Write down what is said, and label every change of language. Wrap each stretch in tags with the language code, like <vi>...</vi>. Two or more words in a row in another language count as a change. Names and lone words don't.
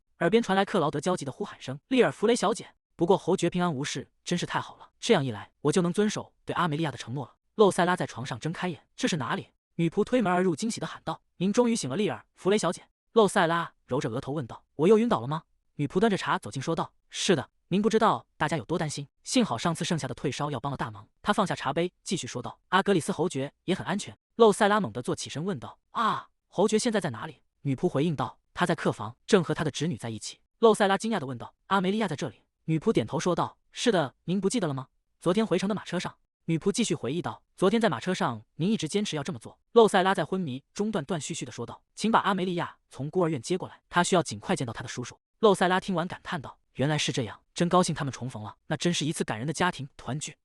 <zh>耳邊傳來克勞德焦急的呼喊聲：“利爾弗雷小姐！”不過侯爵平安無事，真是太好了。這樣一來，我就能遵守對阿梅莉亞的承諾了。露塞拉在床上睜開眼，這是哪裡？女僕推門而入，驚喜地喊道：“您終於醒了，利爾弗雷小姐。” 露塞拉揉着額頭問道：“我又暈倒了嗎？” 女僕端着茶走近說道：“是的，您不知道大家有多擔心，幸好上次剩下的退燒藥幫了大忙。” 他放下茶杯，繼續說道：“阿格里斯侯爵也很安全。” 露塞拉猛地坐起身問道：“啊，侯爵現在在哪裡？” 女仆回應道：“他在客房，正和他的侄女在一起。” 露塞拉驚訝地問道：“阿梅利亞在這裡？” 女僕點頭說道：“是的，您不記得了嗎？昨天回程的馬車上。” 女僕繼續回憶道：“昨天在馬車上，您一直堅持要這麼做。” 露塞拉在昏迷中斷續地說道：“請把阿梅利亞從孤兒院接過來，她需要盡快見到她的叔叔。” 露塞拉聽完感嘆道：“原來是這樣，真高興他們重逢了，那真是一次感人的家庭團聚。</zh>